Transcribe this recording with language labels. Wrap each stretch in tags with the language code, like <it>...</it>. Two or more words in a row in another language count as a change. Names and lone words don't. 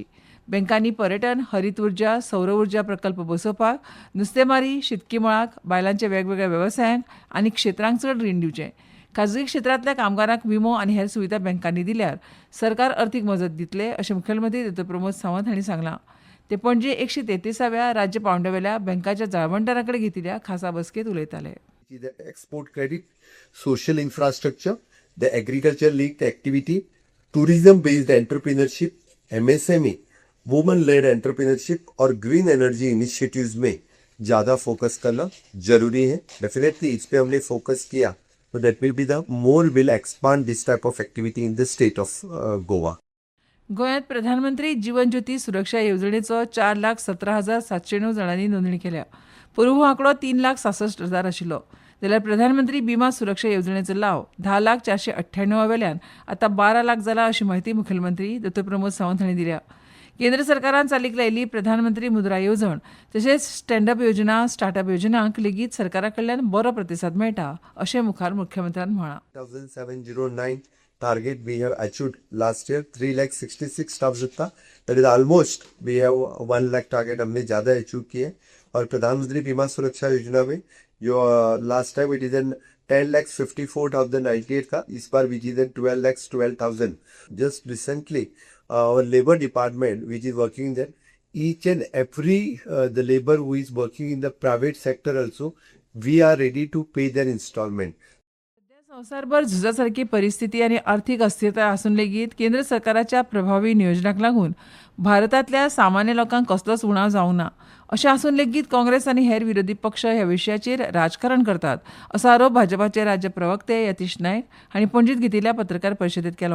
<kok>बँकांनी पर्यटन, हरीत उर्जा, सौर उर्जा प्रकल्प बसोवपाक, नुस्तेमारी, शेतकी मळाक, बायलांच्या वेगवेगळ्या वेवसायांक आनी क्षेत्रांक चड रीण दिवचें. खाजगी क्षेत्रांतल्या कामगारांक विमो आनी हेर सुविधा बँकांनी दिल्यार सरकार अर्थीक मजत दितले अशें मुखेलमंत्री डॉ. प्रमोद सावंत हांणी सांगलां. ते पणजे 133व्या राज्य पांवड्यावेल्या बँकाच्या जळावणदारां कडेन घेतिल्ल्या खासा बसकेंत उलयताले.</kok> <en>The export credit, social infrastructure, the agriculture linked activity, tourism based entrepreneurship, MSME, woman-led entrepreneurship और green energy initiatives</en> <hi>में ज़्यादा फोकस करना जरूरी है.</hi> <en>डेफिनेटली</en> <hi>इस पे हमने फोकस किया तो</hi> <en>that will be the more will expand this type of activity in the state of Goa.</en> <kok>गोंयांत प्रधानमंत्री जीवन ज्योती सुरक्षा येवजणेचो 4,17,709 जाणांनी नोंदणी केल्या. पूर्व हो आंकडो 3,66,000 आशिल्लो. जाल्यार प्रधानमंत्री बिमा सुरक्षा येवजणेचो लाव 10,498 वेल्यान आतां 12 लाख जाला अशी माहिती मुखेलमंत्री डॉ. प्रमोद सावंत हांणी दिल्या. केंद्र सरकारान चालीक लायिल्ली प्रधानमंत्री मुद्रा येवजण तशेंच स्टँडअप योजना, स्टार्टअप योजनांक लेगीत सरकारा कडल्यान बरो प्रतिसाद मेळटा अशें मुखार मुख्यमंत्र्यान म्हळां.</kok> <en>1709 target we have achieved last year 3,66,000 था. that is almost we have 1 lakh target</en> <hi>हमने ज़्यादा अचीव किए. और प्रधानमंत्री बीमा सुरक्षा योजना में जो</hi> <en>last time it is an</en> <hi>10,54,098 था, इस बार</hi> <en>which is an</en> <hi>12,12,000.</hi> <en>just recently our labor department which is working there, each and every the labor who is working in the private sector also, we are ready to pay their installment.</en> <kok>संवसारभर झुजासारखी परिस्थिती आणि आर्थिक अस्थिरता असून लेगीत केंद्र सरकाराच्या प्रभावी नियोजनाक लागून भारतातल्या सामान्य लोकांक कसलोच उणाव जावंक ना. अशें आसून लेगीत काँग्रेस आनी हेर विरोधी पक्ष ह्या विशयाचेर राजकारण करतात असो आरोप भाजपाचे राज्य प्रवक्ते यतीश नायक हांणी पणजीत घेतिल्ल्या पत्रकार परिशदेंत केलो.</kok>